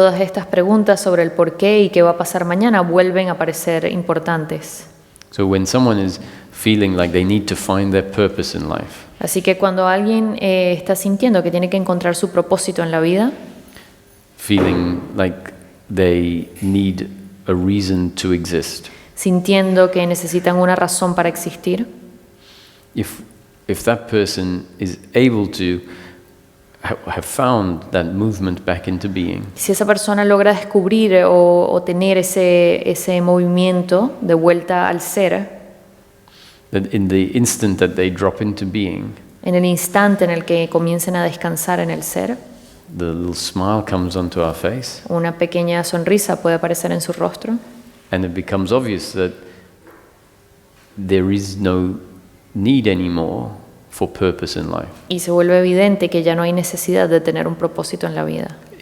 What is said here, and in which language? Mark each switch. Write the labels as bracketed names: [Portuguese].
[Spanish] todas estas preguntas sobre el por qué y qué va a pasar mañana vuelven a parecer importantes. [English] So when someone is feeling like they need to find their purpose in life, [Spanish] Así que cuando alguien está sintiendo que tiene que encontrar su propósito en la vida, [English] feeling like they need a reason to exist, [Spanish] sintiendo que necesitan una razón para existir, [English] if that person is able to have found that movement back into being, [Spanish] si esa persona logra descubrir o tener ese movimiento de vuelta al ser, [English] that in the instant that they drop into being, [Spanish] en el instante en el que comiencen a descansar en el ser, [English] the little smile comes onto our face, [Spanish] una pequeña sonrisa puede aparecer en su rostro [English] and it becomes obvious that there is no need anymore for purpose in life. [Spanish] y se vuelve evidente que ya no hay necesidad de tener un propósito en la vida.